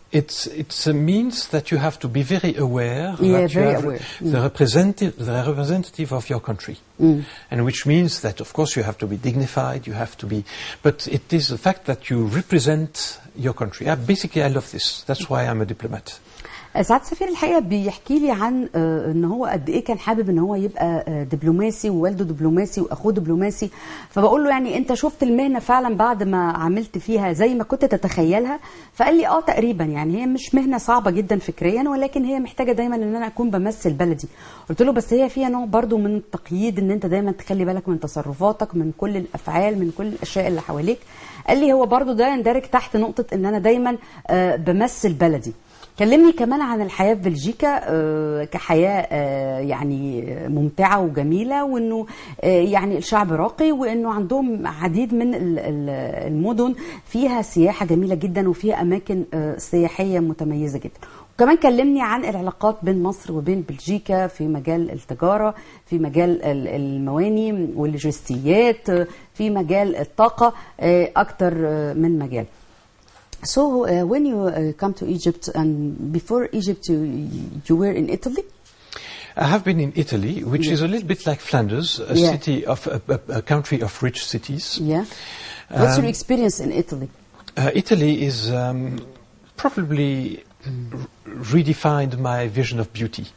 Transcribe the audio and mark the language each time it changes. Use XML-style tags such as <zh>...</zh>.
<en>It's a means that you have to be very aware that you very have aware. the representative of your country, and which means that of course you have to be dignified. You have to be, but it is the fact that you represent your country. Basically, I love this. That's why I'm a diplomat.</en> <ar>سعادة السفير الحقيقة بيحكي لي عن ان هو قد ايه كان حابب ان هو يبقى دبلوماسي، ووالده دبلوماسي واخوه دبلوماسي. فبقول له يعني انت شفت المهنة فعلا بعد ما عملت فيها زي ما كنت تتخيلها؟ فقال لي تقريبا، يعني هي مش مهنة صعبة جدا فكريا، ولكن هي محتاجة دايما ان انا اكون بمثل بلدي. قلت له بس هي فيها نوع برضو من التقييد، ان انت دايما تخلي بالك من تصرفاتك، من كل الافعال، من كل الاشياء اللي حواليك. قال لي هو برضو ده يندرج تحت نقطة ان انا دايما بمثل بلدي. كلمني كمان عن الحياة في بلجيكا كحياة يعني ممتعة وجميلة، وانه يعني الشعب راقي، وانه عندهم عديد من المدن فيها سياحة جميلة جدا وفيها اماكن سياحية متميزة جدا. وكمان كلمني عن العلاقات بين مصر وبين بلجيكا في مجال التجارة، في مجال المواني واللوجستيات، في مجال الطاقة، اكتر من مجال.</ar> <en>So when you come to Egypt, and before Egypt you were in Italy? I have been in Italy, which is a little bit like Flanders, a city of a country of rich cities. Yeah. What's your experience in Italy? Italy is probably redefined my vision of beauty.</en>